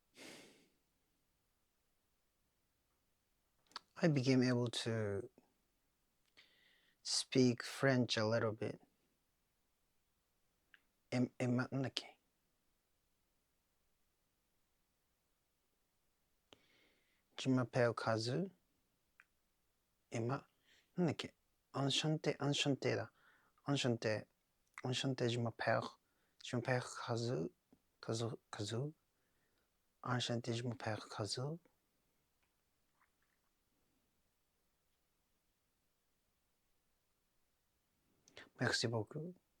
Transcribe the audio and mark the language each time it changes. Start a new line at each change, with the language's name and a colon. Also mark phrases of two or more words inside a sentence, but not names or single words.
English: I became able to speak French a little bit.
French: Emma,
Japanese: なんだっけ
French: Je m'appelle Kazu. Emma,
Japanese: なんだっけ
French: Enchanté, enchanté だ。Enchanté, enchanté, je m'appelle Kazu. Kazu. Enchanté, je m'appelle Kazu. Merci beaucoup.